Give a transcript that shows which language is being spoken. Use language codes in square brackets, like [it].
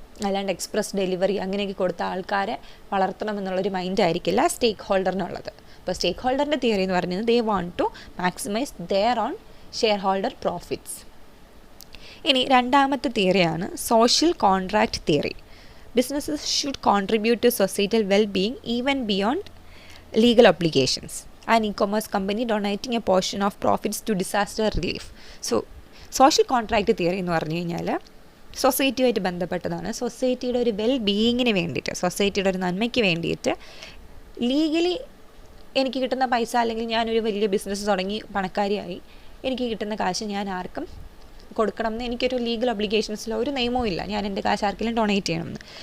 [ml] അല്ലാണ്ട് express delivery അങ്ങനെയൊക്കെ കൊടുത്ത ആൾക്കാരെ വളർത്തണം എന്നുള്ളൊരു മൈൻഡ് ആയിരിക്കില്ല സ്റ്റേക്ക് ഹോൾഡറിനുള്ളത്. അപ്പോൾ സ്റ്റേക്ക് ഹോൾഡറിൻ്റെ തിയറി എന്ന് പറയുന്നത് [en] They want to maximise their own shareholder profits. [ml] ഇനി രണ്ടാമത്തെ തിയറിയാണ് social contract theory. [en] Businesses should contribute to societal well-being even beyond legal obligations. An e-commerce company donating a portion of profits to disaster relief. [ml] So, social contract theory എന്ന് പറഞ്ഞു കഴിഞ്ഞാൽ സൊസൈറ്റിയുമായിട്ട് ബന്ധപ്പെട്ടതാണ്. സൊസൈറ്റിയുടെ ഒരു well ബീയിങ്ങിന് വേണ്ടിയിട്ട്, സൊസൈറ്റിയുടെ ഒരു നന്മയ്ക്ക് വേണ്ടിയിട്ട് ലീഗലി എനിക്ക് കിട്ടുന്ന പൈസ, അല്ലെങ്കിൽ ഞാനൊരു വലിയ ബിസിനസ് തുടങ്ങി പണക്കാരിയായി, എനിക്ക് കിട്ടുന്ന കാശ് ഞാൻ ആർക്കും കൊടുക്കണം എന്ന് എനിക്കൊരു ലീഗൽ ഒബ്ലിഗേഷൻസിലോ ഒരു നിയമവും ഇല്ല, ഞാൻ എൻ്റെ കാശ് ആർക്കെങ്കിലും ഡൊണേറ്റ് ചെയ്യണമെന്ന്.